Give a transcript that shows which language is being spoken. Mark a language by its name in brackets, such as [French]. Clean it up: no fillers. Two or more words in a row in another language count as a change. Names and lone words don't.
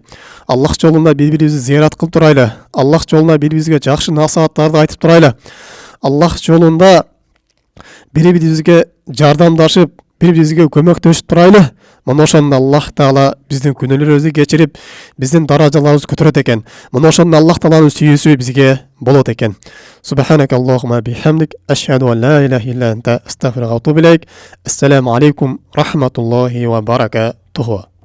[Kyrgyz] Аллах жолунда бири-бирибизди зыярат кылып турайлы. Аллах жолунда бири-бирибизге жакшы насааттарды айтып турайлы. Аллах жолунда бири-бирибизге жардамдашып, бири-бирибизге көмөктөшүп турайлы. Мына ошондо Аллах Таала биздин күнөөлөрүбүздү кечирип, биздин даражаларыбызды көтөрөт экен. Мына ошондо Аллах Тааланын сүйүүсү бизге болот экен. [Arabic] سبحانك اللهم بحمدك أشهد أن لا إله إلا أنت أستغفرك وأتوب إليك. السلام عليكم رحمة الله وبركاته.